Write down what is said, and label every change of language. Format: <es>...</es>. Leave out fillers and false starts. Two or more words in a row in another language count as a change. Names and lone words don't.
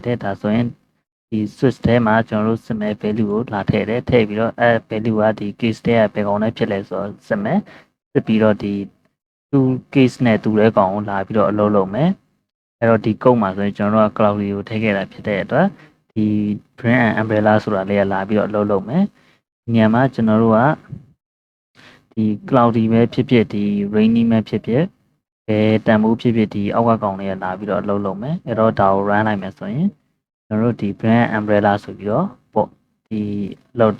<my>တယ်ဒါဆိုရင်ဒီ switch ထဲမှာကျွန်တော်တို့</my> <en>submit value</en> <my>ကိုလာထည့်တယ်ထည့်ပြီးတော့အဲ value ကဒီ case ထဲကဘယ်ကောင်နဲ့ဖြစ်လဲဆိုတော့ submit ဖြစ်ပြီးတော့ဒီသူ case နဲ့တူတဲ့ကောင်ကိုလာပြီးတော့အလုပ်လုပ်မယ်အဲ့တော့ဒီ code မှာဆိုရင်ကျွန်တော်တို့က cloud လေးကိုထည့်ခဲ့တာဖြစ်တဲ့အတွက်ဒီ</my> <en>brand and umbrella</en> <my>ဆိုတာလေးကလာပြီး တော့အလုပ်လုပ်မယ်ဒီနေရာမှာကျွန်တော်တို့ကဒီ cloudy ပဲဖြစ်ဖြစ်ဒီ rainy ပဲဖြစ်ဖြစ်ဘယ်တန်ဖိုးဖြစ်ဖြစ်ဒီအောက်ကကောင်လေးကလာပြီးတော့အလုပ်လုပ်မယ်အဲ့တော့ဒါကို run လိုက်မယ်ဆိုရင်ကျွန်တော်တို့ဒီ</my> <en>brand umbrella</en> <my>ဆိုပြီးတော့ပေါ့ဒီ</my>